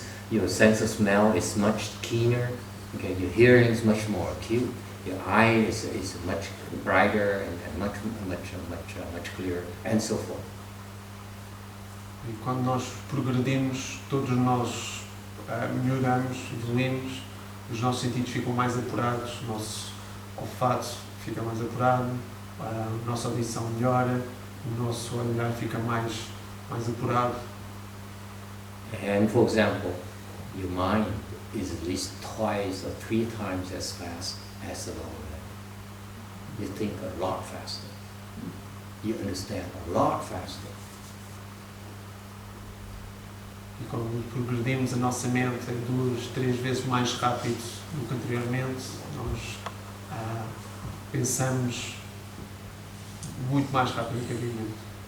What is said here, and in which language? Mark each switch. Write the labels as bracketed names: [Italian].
[English] Your sense of smell is much keener. Okay, your hearing is much more acute. Your eye is much brighter and much clearer, and so forth. [Portuguese] E quando nós progredimos, todos nós melhoramos, evoluímos, os nossos sentidos ficam mais apurados, o nosso olfato fica mais apurado, a nossa audição melhora, o nosso olhar fica mais apurado. [English] And for example, your mind is at least twice or 3 times as fast as the lower level. You think a lot faster. You understand a lot faster. [Portuguese] E quando progredimos, a nossa mente é 2, 3 vezes mais rápido do que anteriormente. Nós pensamos muito mais rápido que anteriormente.